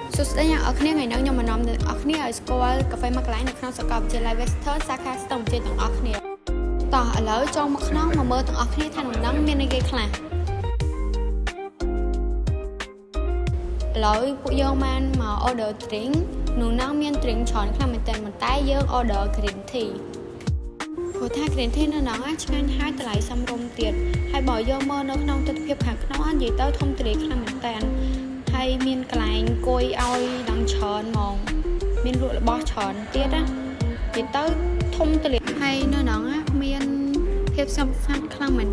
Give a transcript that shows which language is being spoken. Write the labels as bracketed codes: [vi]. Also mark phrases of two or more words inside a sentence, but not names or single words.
[km] សួស្តីអ្នកអរគ្នាថ្ងៃនេះខ្ញុំមកនាំអ្នកអរគ្នាឲ្យស្គាល់កាហ្វេមួយកន្លែងនៅក្នុងសាកលវិទ្យាល័យ Western សាខាស្ទឹងវិទ្យាទាំងអស់គ្នាតោះឥឡូវចូលមកក្នុងមកមើលទាំងអស់គ្នាថាក្នុងហ្នឹងមានអីគេខ្លះឥឡូវពួកយើងបានមក [en] order drink [km] ក្នុងហ្នឹងមាន drink ច្រើនខ្លះមែនតើប៉ុន្តែយើង [en] order green tea [km] ព្រោះថា [en] green tea [km] នៅហ្នឹងឆ្ងាញ់ហើយ តម្លៃសមរម្យទៀតហើយបើយើងមើលនៅក្នុងទស្សនវិជ្ជាខាងក្នុងនិយាយទៅធំទូលាយខ្លាំងមែនតើហើយមានកន្លែងអង្គុយឲ្យដល់ច្រើនហ្មងមានលក់របស់ច្រើនទៀតណានិយាយទៅធំទូលាយហើយនៅហ្នឹងមានភាពសំខាន់ខ្លាំងមែន